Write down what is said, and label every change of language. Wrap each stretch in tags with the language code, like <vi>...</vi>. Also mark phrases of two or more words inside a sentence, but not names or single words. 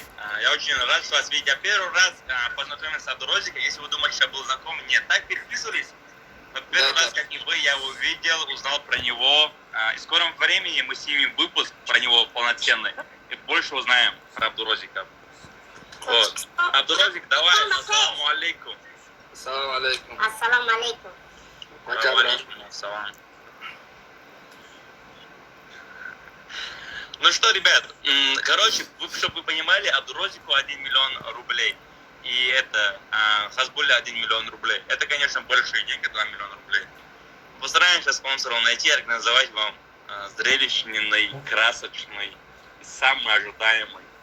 <ru>Я очень рад, что вас видеть. Я первый раз познакомился с Абдурозиком. Если вы думаете, что я был знаком, нет, так переписывались. Но первый раз, как и вы, я его увидел, узнал про него. И в скором времени мы снимем выпуск про него полноценный. И больше узнаем про Абдурозика. Вот. Абдурозик, давай,</ru> <ar>السلام عليكم. السلام عليكم. السلام عليكم.</ar> <ru>Пока, брат. Ассалам. Ну что, ребят, короче, чтобы вы понимали, Абдурозику 1 миллион рублей. И это Хазбулле 1 миллион рублей. Это, конечно, большие деньги, 2 миллиона рублей. Постараемся спонсоров найти и организовать вам зрелищный, красочный и самый ожидаемый.</ru>